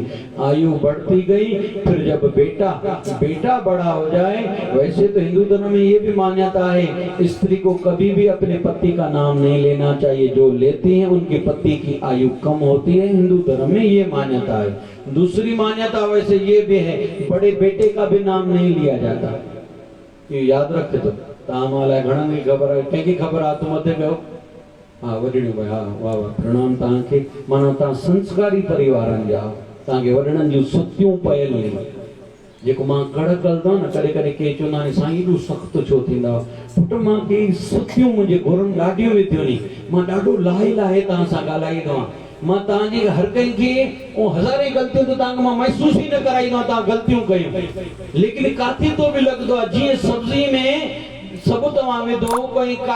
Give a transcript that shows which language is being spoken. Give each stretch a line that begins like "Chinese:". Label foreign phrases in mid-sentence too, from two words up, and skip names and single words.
Hindi: आयु बढ़ती गई, फिर जब बेटा बड़ा हो जाए, वैसे तो हिंदू धर्म में ये भी मान्यता है, स्त्री को कभी भी अपने पति का नाम नहीं लेना चाहिए, जो लेती हैं उनके पति की आयु कम होती है, हिंदू धर्म में ये मान्यता है। दूसरी मान्यता वैसे ये भी है, बड़े बेटे का भी नाम नहीं लिया जाता, ये याद रखे।
Sindhi: तो तामाला घणन की खबर है, कंहिंकी खबर आ तो मथे कयो, हाँ वॾड़ियूं भाई, हाँ वाह वाह, प्रणाम तव्हांखे। माना तव्हां संस्कारी परिवारनि जा, तव्हांखे वॾड़नि जूं सुतियूं पयल आहिनि। जेको मां कड़क हलंदो न, कॾहिं कॾहिं के चवंदा आहिनि साईं एॾो सख़्तु छो थींदा, पुट मां के सुतियूं मुंहिंजे गुरुनि ॾाढियूं विधियूं नी, मां ॾाढो लाहे लाहे तव्हां सां ॻाल्हाईंदो आहियां, मां तव्हांजी हर कंहिंखे हज़ारे गलतियूं तो तव्हांखे मां महसूस ही न कराईंदो आहियां तव्हां गलतियूं कयूं, लेकिन काथे तो बि लॻंदो आहे जीअं सब्जी में सभु तव्हां विधो, कोई